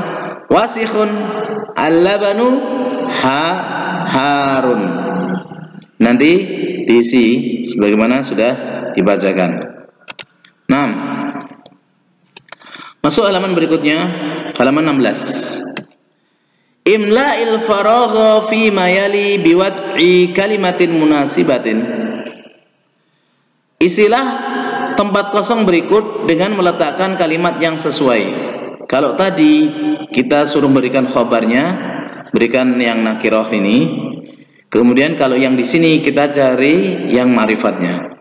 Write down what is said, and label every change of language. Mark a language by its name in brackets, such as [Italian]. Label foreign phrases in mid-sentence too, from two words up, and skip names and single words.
[Arabic] وسخٌ. اللبنُ حارٌّ. [Indonesian] Nanti diisi sebagaimana sudah dibacakan. 6. Masuk halaman berikutnya, halaman 16. [Arabic] املأ الفراغ فيما يلي بوضع كلمة مناسبة. [Indonesian] Isilah tempat kosong berikut dengan meletakkan kalimat yang sesuai. Kalau tadi kita suruh berikan khobarnya, berikan yang nakiroh ini. Kemudian kalau yang di sini kita cari yang ma'rifatnya.